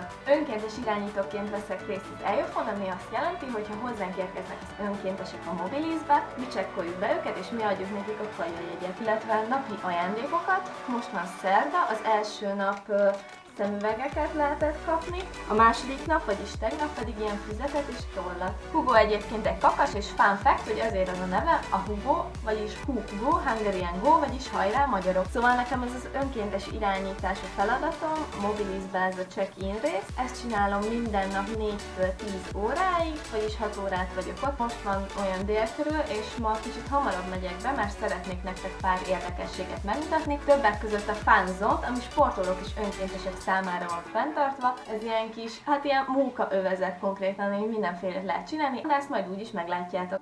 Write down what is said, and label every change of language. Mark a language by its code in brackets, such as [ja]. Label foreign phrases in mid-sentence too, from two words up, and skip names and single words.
[hu] Önkéntes irányítóként veszek részt az EOF-on, ami azt jelenti, hogy ha hozzánk érkeznek az önkéntesek a Mobilizbe, mi csekkoljuk be őket és mi adjuk nekik a kajajegyet, illetve napi ajándékokat. Most van szerda, az első nap szemüvegeket lehetett kapni, a második nap, vagyis tegnap pedig ilyen füzetet és tollat. Hugo egyébként egy kakas, és [en] fun fact, [hu] hogy ezért az a neve, a Hugo, vagyis Hugo, [en] Hungarian Go, [hu] vagyis hajrá magyarok. Szóval nekem ez az önkéntes irányítás a feladatom, Mobilizbe ez a check-in rész. Ezt csinálom minden nap 4-től 10 óráig, vagyis 6 órát vagyok ott. Most van olyan dél körül, és ma kicsit hamarabb megyek be, mert szeretnék nektek pár érdekességet megmutatni. Többek között a Fun Zone, ami sportolók és önkéntesek számára van fenntartva. Ez ilyen kis, ilyen munkaövezet konkrétan, hogy mindenféle lehet csinálni, de ezt majd úgyis meglátjátok.